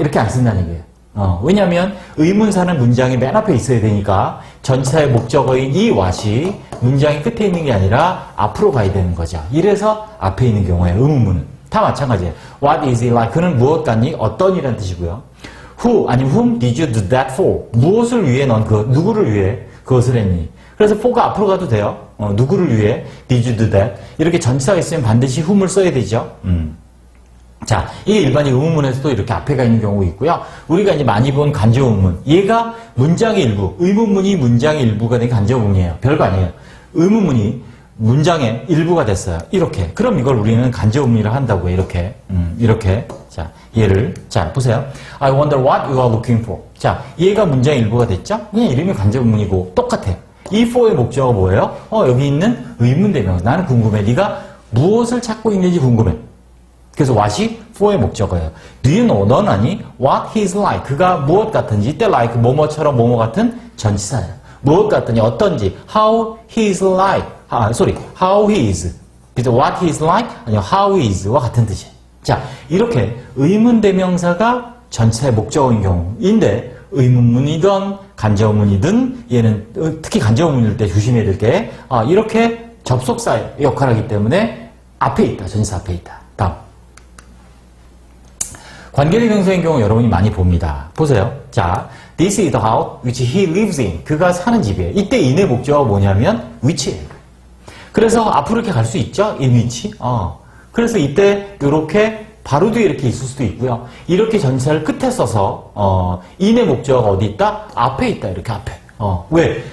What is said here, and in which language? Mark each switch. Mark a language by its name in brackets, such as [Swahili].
[Korean] 이렇게 안 쓴다는 얘기예요. 왜냐하면 의문사는 문장이 맨 앞에 있어야 되니까 전치사의 목적어인 이 what이 문장이 끝에 있는 게 아니라 앞으로 가야 되는 거죠. 이래서 앞에 있는 경우에 의문문은 다 마찬가지예요. [English] What is it like? [Korean] 그는 무엇 같니? 어떤이라는 뜻이고요. [English] Who 아니면 whom did you do that for? [Korean] 무엇을 위해 넌 누구를 위해 그것을 했니? 그래서 for가 앞으로 가도 돼요. 누구를 위해 [English] did you do that? [Korean] 이렇게 전치사가 있으면 반드시 whom을 써야 되죠. 자, 이게 일반적 의문문에서도 이렇게 앞에 가 있는 경우가 있고요. 우리가 이제 많이 본 간접 의문문. 얘가 문장의 일부, 의문문이 문장의 일부가 된 간접 의문이에요. 별거 아니에요. 의문문이 문장의 일부가 됐어요. 이렇게. 그럼 이걸 우리는 간접 의문이라 한다고요. 이렇게. 이렇게. 자, 얘를. 자, 보세요. [English] I wonder what you are looking for. [Korean] 자, 얘가 문장의 일부가 됐죠? 그냥 이름이 간접 의문이고 똑같아요. 이 for의 목적어가 뭐예요? 여기 있는 의문대명사. 나는 궁금해. 네가 무엇을 찾고 있는지 궁금해. 그래서 what이 for의 목적어예요. [English] Do you know? [Korean] 넌 아니? [English] What he is like. [Korean] 그가 무엇 같은지. [English] 이때 like 뭐뭐처럼 뭐뭐 같은 전치사예요. [Korean] 무엇 같으니 어떤지. [English] How he is like. How he is. [Korean] 그래서 [English] what he is like [Korean] 아니면 [English] how he is [Korean] 와 같은 뜻이에요. 자, 이렇게 의문대명사가 전치사의 목적어인 경우인데 의문문이든 간접문이든 얘는 특히 간접문일 때 조심해야 될 게 이렇게 접속사의 역할을 하기 때문에 앞에 있다. 전치사 앞에 있다. 다음. 관계대명사인 경우 여러분이 많이 봅니다. 보세요. [English] 자, this is the house which he lives in. [Korean] 그가 사는 집이에요. 이때 in의 목적어가 뭐냐면 which예요. 그래서 앞으로 이렇게 갈 수 있죠? in which. 그래서 이때 이렇게 바로 뒤에 이렇게 있을 수도 있고요. 이렇게 전치사를 끝에 써서 in의 목적어가 어디 있다? 앞에 있다. 이렇게 앞에. 왜?